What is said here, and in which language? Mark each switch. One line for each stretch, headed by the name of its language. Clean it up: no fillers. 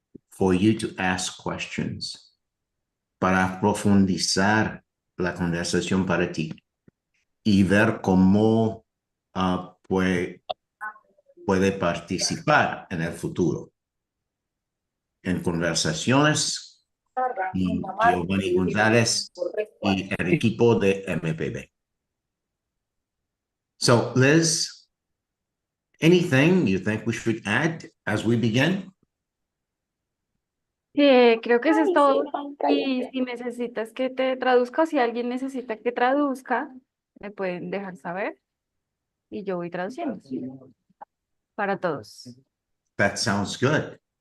English: for you to ask questions
Spanish: para profundizar la conversación para ti y ver cómo puede participar en el futuro en conversaciones y Giovanni González y el equipo de MPB.
English: So, Liz, anything you think we should add as we begin?
Spanish: Creo que eso es todo. Y si necesitas que te traduzca o si alguien necesita que traduzca, me pueden dejar saber y yo voy traduciendo para todos.
English: That sounds good.